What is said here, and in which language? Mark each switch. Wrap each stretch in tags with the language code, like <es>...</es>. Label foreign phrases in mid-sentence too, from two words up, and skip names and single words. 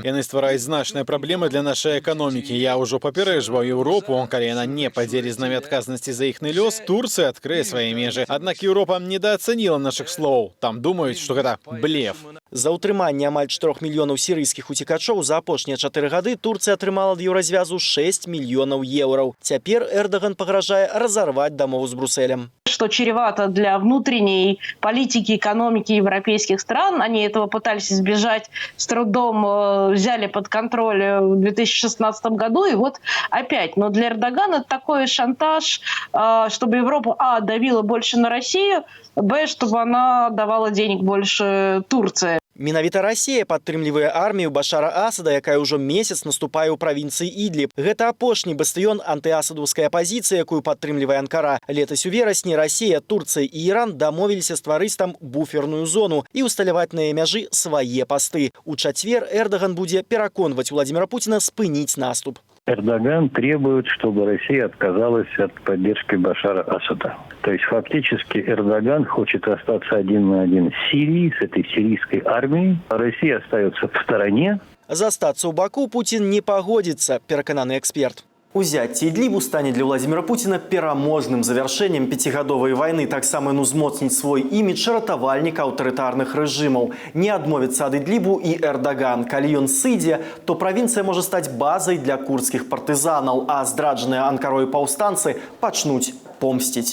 <be>Яны ствараюць значныя праблемы для нашай эканомікі. Я ўжо папярэджваў Еўропу, калі яна не падзелі з намі адказнасці за іхны лёс, Турцыя адкрые свае межы. Аднак Еўропа недаацаніла нашых слоў. Там думаюць, што гэта блеф. За ўтрыманне амаль 4 мільёнаў сірыйскіх уцекачоў за апошнія 4 гады Турцыя атрымала ад еўразвязу 6 мільёнаў еўраў. Цяпер Эрдаган пагражае разарваць дамову з Брусселем.</be> <ru>Что чревато для внутренней политики, экономики европейских стран. Они этого пытались избежать, с трудом взяли под контроль в 2016 году. И вот опять. Но для Эрдогана это такой шантаж, чтобы Европа, давила больше на Россию, чтобы она давала денег больше Турции.</ru> <be>Менавіта Расія падтрымлівае армію Башара Асада, якая ўжо месяц наступае ў правінцыі Ідліб. Гэта апошні бастыён антыасадаўскай апазіцыі, якую падтрымлівае Анкара. Летась у верасні Расія, Турцыя і Іран дамовіліся стварыць там буферную зону і усталяваць на яе мяжы свае пасты. У чацвер Эрдаган будзе пераконваць Уладзіміра Пуціна спыніць наступ.</be> <ru>Эрдоган требует, чтобы Россия отказалась от поддержки Башара Асада. То есть фактически Эрдоган хочет остаться один на один с Сирией, с этой сирийской армией. Россия остается в стороне.</ru> <be>Застаться ў Баку Путін не пагодзіцца, перакананы эксперт. Узяцце Ідлібу стане для Владимира Путина пераможным завяршэннем пяцігадовай вайны, таксама ён узмоцніць свой імідж ратавальніка аўтарытарных рэжымаў. Не адмовіцца ад Ідлібу і Эрдоган. Калі ён сыдзе, то правінцыя можа стаць базай для курдскіх партызанаў, а здраджаныя Анкарой паўстанцы пачнуць помсціць.</be>